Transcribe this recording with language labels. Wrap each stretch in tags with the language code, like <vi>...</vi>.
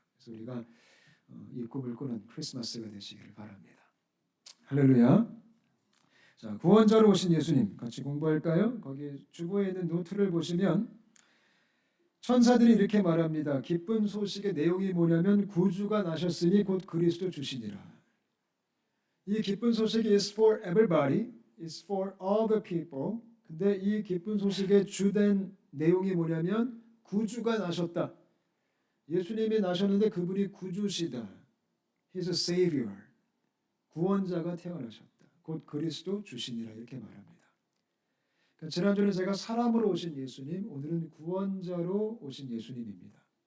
<ko>그래서 우리가 이 꿈을 꾸는 크리스마스가 되시기를 바랍니다. 할렐루야. 자, 구원자로 오신 예수님 같이 공부할까요? 거기 주보에 있는 노트를 보시면 천사들이 이렇게 말합니다. 기쁜 소식의 내용이 뭐냐면 구주가 나셨으니 곧 그리스도 주시니라. 이 기쁜 소식이</ko> <en>is for everybody, is for all the people.</en> <ko>근데 이 기쁜 소식의 주된 내용이 뭐냐면 구주가 나셨다. 예수님이 나셨는데 그분이 구주시다.</ko> <en>He's a savior.</en> <ko>구원자가 태어나셨다. 곧 그리스도 주시니라 이렇게 말합니다. 그러니까 지난주는 제가 사람으로 오신 예수님, 오늘은 구원자로 오신 예수님입니다.</ko>